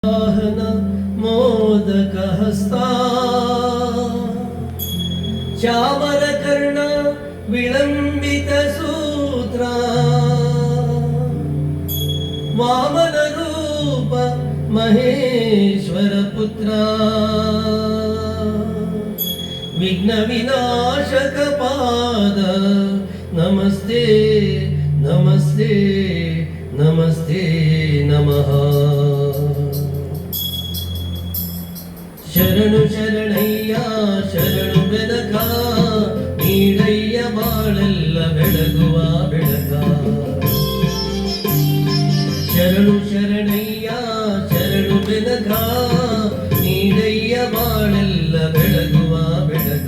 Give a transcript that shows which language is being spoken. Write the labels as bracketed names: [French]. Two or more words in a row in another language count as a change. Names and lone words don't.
[Sanskrit] मोदक हस्ता चामर कर्ण विलंबित सूत्र वामन रूप महेश्वर पुत्र विघ्न विनाशक पाद नमस्ते नमस्ते नमस्ते नमः। [Kannada] ಶರಣು ಶರಣಯ್ಯ ಶರಣು ಬೆನಕ ನೀಡಯ್ಯ ಬಾಳೆಲ್ಲ ಬೆಳಗುವ ಬೆಳಕ. ಶರಣು ಶರಣಯ್ಯ ಶರಣು ಬೆನಕ ನೀಡಯ್ಯ ಬಾಳೆಲ್ಲ ಬೆಳಗುವ ಬೆಳಕ.